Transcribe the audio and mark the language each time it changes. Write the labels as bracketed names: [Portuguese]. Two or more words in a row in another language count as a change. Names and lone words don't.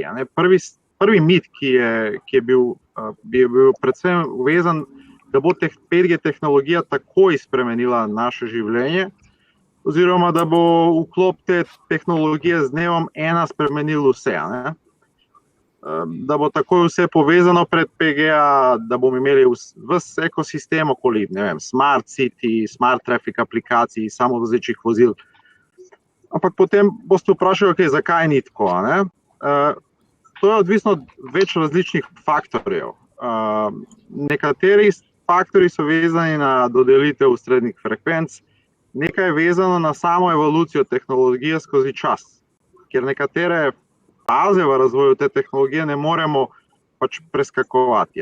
[Slovenian] Prvi mit, ki je bil predvsem vezan, da bo 5G tehnologija takoj spremenila naše življenje, oziroma da bo vklop te tehnologije z dnevom ena spremenil vse. Da bo takoj vse povezano pred 5G, da bomo imeli ves ekosistem okoli, [English] smart city, smart traffic [Slovenian] aplikacij, samovozečih vozil. Ampak potem boste vprašali, zakaj ni tako. To je odvisno od več različnih faktorjev. Nekateri faktorji so vezani na dodelitev srednjih frekvenc, nekaj je vezano na samo evolucijo tehnologije skozi čas, ker nekatere faze v razvoju te tehnologije ne moremo pač preskakovati.